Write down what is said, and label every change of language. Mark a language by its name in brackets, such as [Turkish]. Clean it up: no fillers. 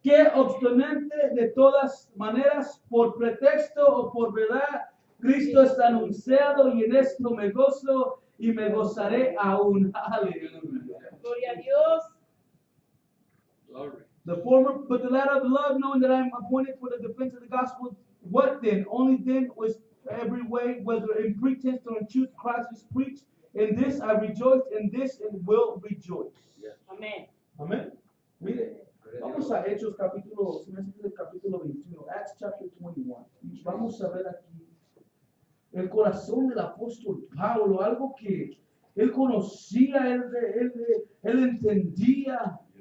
[Spanish] ¿Qué obstante de todas maneras, por pretexto o por verdad, Cristo está anunciado y en esto me gozo y me gozaré aún? Aleluya. Gloria a Dios. [English] The former, but the latter of love, knowing that I am appointed for the defense of the gospel. What then? Only then was every way, whether in pretense or in truth, Christ is preached. In this I rejoice, in this and will rejoice. [Spanish] Amén. Amén. Mire, vamos a Hechos capítulo, si me hace el capítulo 21, [English] Acts chapter 21. [Spanish] Vamos a ver aquí el corazón del apóstol Pablo, algo que él conocía, él entendía.